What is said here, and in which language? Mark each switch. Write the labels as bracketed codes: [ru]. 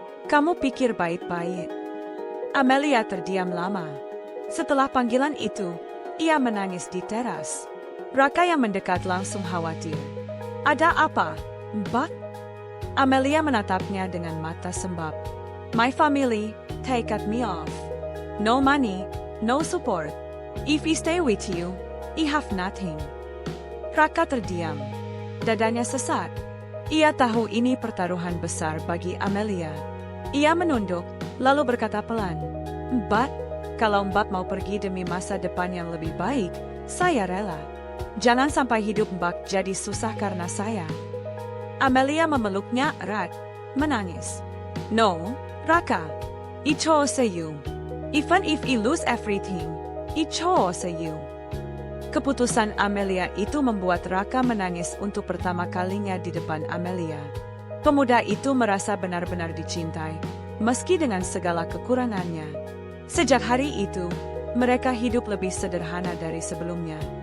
[id] Kamu pikir baik-baik." Amelia terdiam lama. Setelah panggilan itu, ia menangis di teras. Raka yang mendekat langsung khawatir. "Ada apa, Mbak?" Amelia menatapnya dengan mata sembab. [en] "My family take me off. No money, no support. If I stay with you, I have nothing." [id] Raka terdiam. Dadanya sesak. Ia tahu ini pertaruhan besar bagi Amelia. Ia menunduk, lalu berkata pelan, "Mbak, kalau Mbak mau pergi demi masa depan yang lebih baik, saya rela. Jangan sampai hidup Mbak jadi susah karena saya." Amelia memeluknya erat, menangis. [en] "No, Raka. I chose you. Even if I lose everything, I chose you." [id] Keputusan Amelia itu membuat Raka menangis untuk pertama kalinya di depan Amelia. Pemuda itu merasa benar-benar dicintai, meski dengan segala kekurangannya. Sejak hari itu, mereka hidup lebih sederhana dari sebelumnya.